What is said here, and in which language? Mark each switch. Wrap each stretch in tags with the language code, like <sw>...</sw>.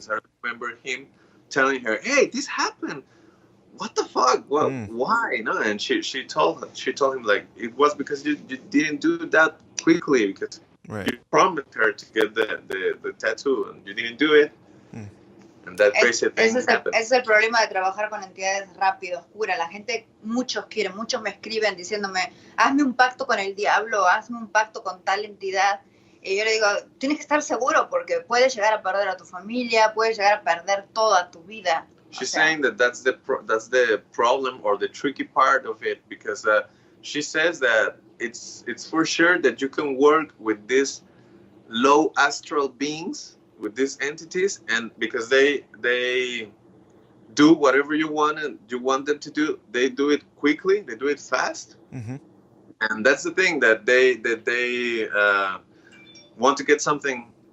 <en>Because I remember him telling her, "Hey, this happened. What the fuck? Well, why?" No, and she told him like it was because you didn't do that quickly, because you promised her to get the tattoo and you didn't do it. And that crazy thing happened.</en> <es>Ese es el problema de trabajar con entidades rápido, oscura. La gente, muchos me escriben diciéndome, hazme un pacto con el diablo, hazme un pacto con tal entidad. Y yo le digo, tienes que estar seguro porque puedes llegar a perder a tu familia, puedes llegar a perder toda tu vida.</es> <en>She's saying that that's the problem or the tricky part of it, because she says that it's for sure that you can work with these low astral beings, with these entities, and because they do whatever you want them to do, they do it quickly, they do it fast, and that's the thing, that they want to get something</en>